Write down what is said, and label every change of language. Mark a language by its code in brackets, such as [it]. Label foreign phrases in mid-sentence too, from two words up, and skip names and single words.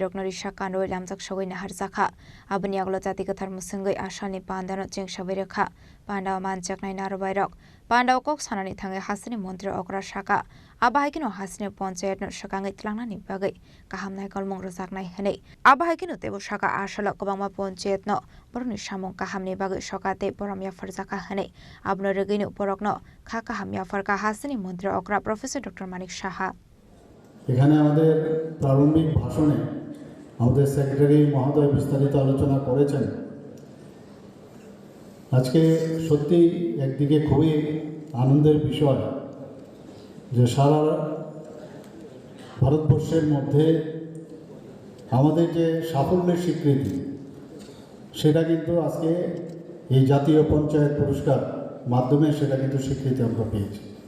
[trp] rok nari shakan roi lamjak shogoi nahar zakha abani aglo jati kathar musungai asani pandano jeng shabai rekha pandao manjak nai narwai rok pandao kok sanani thangai hasini mantri okra shaka abahakino hasini panchayat no shakangai tlangnani bagai kaham nai kalmong rojak nai hene abahakino tebo shaka asolo kobangma panchayat no boroni samong kahamni bagai shokate boram yafar zakha hene abno regino borokno kha kaham yafar ka hasini mantri okra Professor Dr. Manik Saha [bn] এখানে আমাদের প্রারম্ভিক ভাষণে আমাদের সেক্রেটারি মহোদয় বিস্তারিত আলোচনা করেছেন আজকে সত্যি একদিকে খুবই আনন্দের বিষয় যে সারা ভারতবর্ষের মধ্যে আমাদের যে সাফল্যের স্বীকৃতি সেটা কিন্তু আজকে এই জাতীয় পঞ্চায়েত পুরস্কার মাধ্যমে সেটা কিন্তু স্বীকৃতি আমরা পেয়েছি